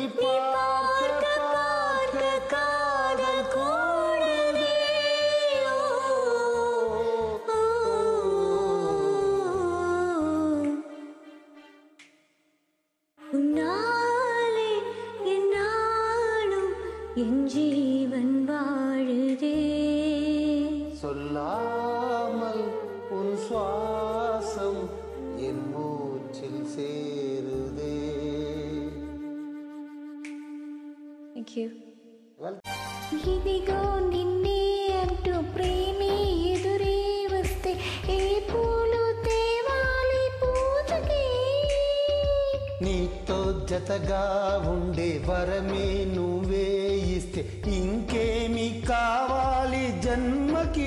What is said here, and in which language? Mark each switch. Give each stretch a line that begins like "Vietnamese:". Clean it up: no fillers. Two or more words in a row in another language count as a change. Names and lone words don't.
Tamil: பார்க்க பார்க்க காதல் கூடவே உன்னாலே என்னாலும் என் ஜீவன் வாழுதே சொல்லாமல் உன் சுவாசம் என் மூச்சில் சேருதே
English: Thank you.
Telugu: ఇదిగో నిన్నే అంటూ ప్రేమే ఎదురే వస్తే ఏ పూలు తేవాలి పూజకి నీతో జతగా ఉండే వరమే నువ్వే ఇస్తే ఇంకేమి కావాలి జన్మకి